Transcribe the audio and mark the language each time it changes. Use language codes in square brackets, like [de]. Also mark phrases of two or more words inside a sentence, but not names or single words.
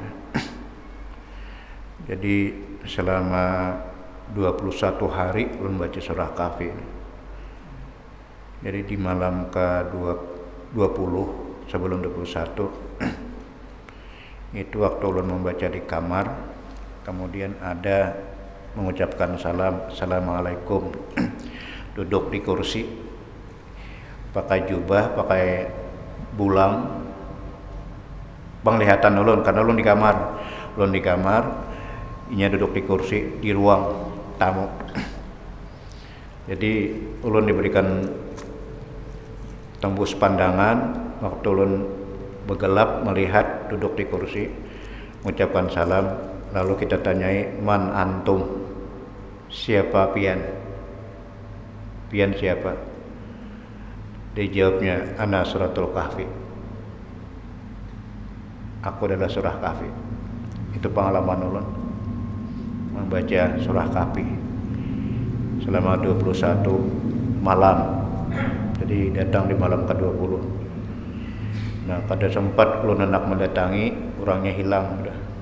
[bjn] Jadi selama 21 hari ulun baca surah Kahfi. Jadi di malam ke-20 sebelum 21 itu waktu ulun membaca di kamar, kemudian ada mengucapkan salam, assalamualaikum, duduk di kursi, pakai jubah, pakai bulang, penglihatan ulun karena ulun di kamar, inya duduk di kursi di ruang tamu. Jadi ulun diberikan tembus pandangan waktu ulun bergelap melihat duduk di kursi, mengucapkan salam, lalu kita tanyai, [ar] من أنتم, [bjn] siapa pian? Pian siapa? Dijawabnya, [ar] أنا سورة الكهف, [bjn] aku adalah surah Kahfi. Itu pengalaman ulun membaca surah Kahfi selama 21 malam. Jadi datang di malam ke-20. Nah, pada sempat ulun hendak mendatangi, orangnya hilang udah.